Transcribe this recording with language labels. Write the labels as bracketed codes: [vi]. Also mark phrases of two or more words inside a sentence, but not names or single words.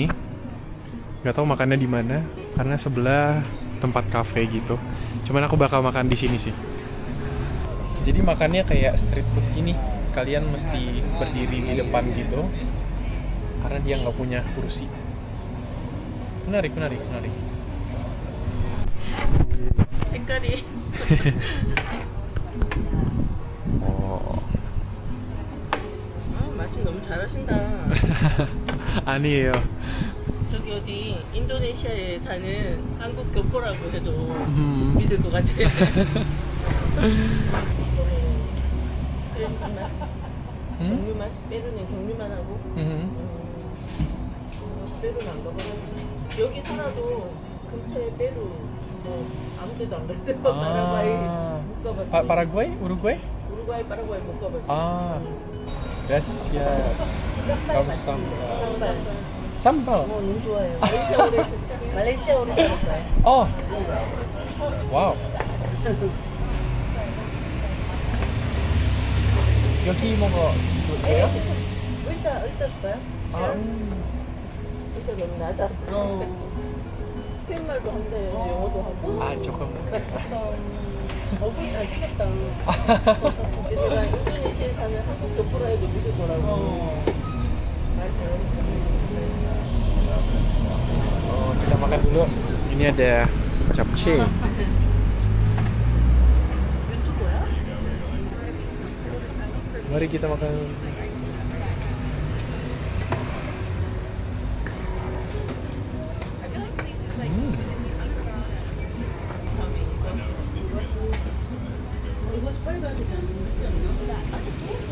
[id] Gak tahu makannya di mana karena sebelah tempat cafe gitu. Cuman aku bakal makan di sini sih. Jadi makannya kayak [en] street food [id] gini. Kalian mesti berdiri di depan gitu karena dia nggak punya kursi. Menarik. [ko] 색깔이. 말씀 너무 잘하신다. 아니에요. 저기 어디 인도네시아에 사는 한국 교포라고 해도 믿을 것 같아. 그랬지만 경유만 빼루는 경유만 하고 빼루는 안 가봐요. 여기 살아도 근처에 빼루 뭐 아무 데도 안 갔어요. 파라과이 못 가봤어요. Paraguay? Uruguay? 우루과이 파라과이 못 가봤어요. Gracias. 쌈발. Sambal. 너무 좋아해요. 말레이시아 오래 살았어요. Wow. 여기 먹어볼게요. 의자 줄까요? 의자 너무 낮아. 스페인말도 한대, 영어도 하고. 조금. 얼굴 잘생겼다. 내가 인도네시아에 사는 한국 교포라 해도 믿을 거라고. 말 잘하니까. [id] Kita makan dulu. Ini ada japchae. [ko] 유튜버야? [id] Mari kita makan. [ko] 이거 빨간색이 있지 않나? 아직도?